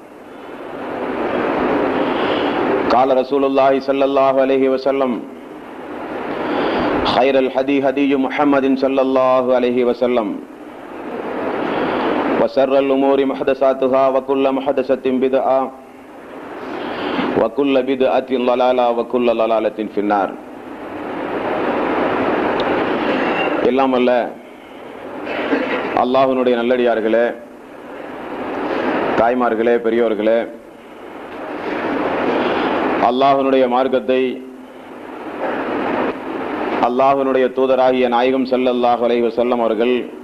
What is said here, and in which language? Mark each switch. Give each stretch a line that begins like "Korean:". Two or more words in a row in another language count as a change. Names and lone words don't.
Arabic: قال رسول الله صلى الله عليه وسلم خير الهدي هدي محمد صلى الله عليه وسلم وشر الأمور محدثاتها وكل محدثة بدعة وكل بدعة ضلالة وكل ضلالة في النار.
Tamil: எல்லாம் அல்ல அல்லாஹ்வுடைய நல்லடியார்களே, தாய்மார்களே, பெரியோர்களே, அல்லாஹ்வுடைய மார்க்கத்தை அல்லாஹ்வுடைய தூதராகிய நாயகம்
Arabic: صلى الله عليه وسلم
Tamil: அவர்கள்